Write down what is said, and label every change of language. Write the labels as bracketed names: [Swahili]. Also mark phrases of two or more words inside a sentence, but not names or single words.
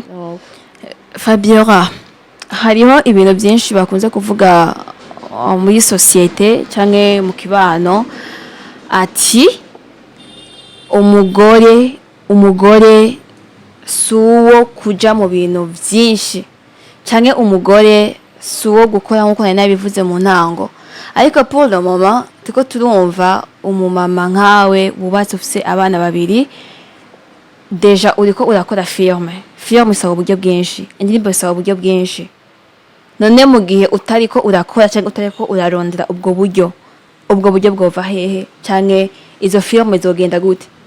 [Rundi] Fabiola, hariho ibintu byinshi bakunze kuvuga muri societe canke mu kibano ati umugore suwo kuja mu bintu byinshi canke umugore suwo gukora nkuko nari nabivuze mu ntango, ariko [French] pour le moment [Rundi] tuko turumva umumama nkawe wubatse ufise abana babiri deja uriko urakora filme isaba uburyo bwinshi, indirimbo isaba uburyo bwinshi. None mu gihe utariko urakora cyangwa utariko urarondera ubwo buryo bwova hehe canke izo filme zogenda gute?